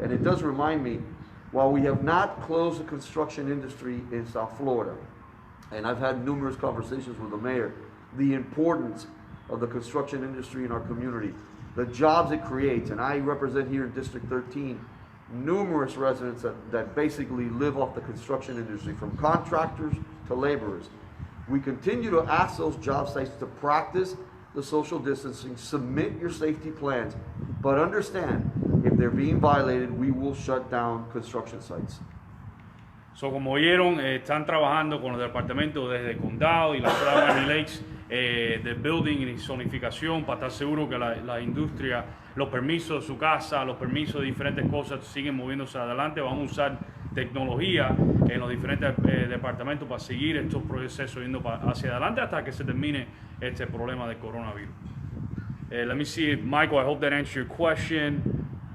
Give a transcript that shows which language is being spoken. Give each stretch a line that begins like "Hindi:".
English: And it does remind me, while we have not closed the construction industry in South Florida, and I've had numerous conversations with the mayor, the importance of the construction industry in our community, the jobs it creates, and I represent here in District 13 numerous residents that basically live off the construction industry, from contractors to laborers. We continue to ask those job sites to practice the social distancing, submit your safety plans, but understand, if they're being violated, we will shut down construction sites. So,
Spanish: como vieron, están trabajando con los departamentos desde el condado y la ciudad de Miami Lakes de building y zonificación, para estar seguro que la industria, los permisos de su casa, los permisos de diferentes cosas siguen moviéndose adelante. Vamos a usar tecnología en los diferentes departamentos para seguir estos procesos yendo hacia adelante hasta que se termine este problema del coronavirus.
English: Let me see, Michael, I hope that answers your question.